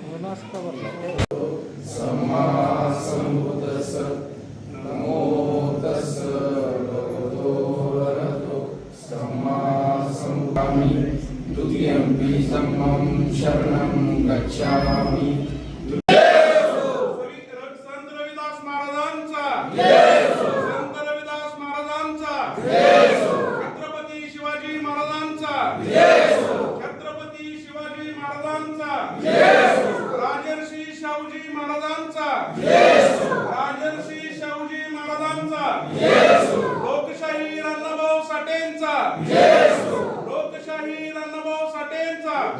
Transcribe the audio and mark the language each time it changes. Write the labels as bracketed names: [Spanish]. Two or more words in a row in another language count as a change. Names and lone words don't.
[Marathi] मास्क का भरला [Pali] सम्मा संबुद्दस्स नमो तस्स भगवतो अरहतो सम्मा संबुद्धामि द्वितीयम्पि धम्मं शरणं गच्छामि। [Marathi] संत रविदास महाराजांचा संत रविदास महाराजांचा छत्रपती शिवाजी महाराजांचा छत्रपती शिवाजी महाराजांचा राजर्षी शाहूजी महाराजांचा राजर्षी शाहूजी महाराजांचा लोकशाही अण्णाभाऊ साठेंचा लोकशाही अण्णाभाऊ साठेंचा।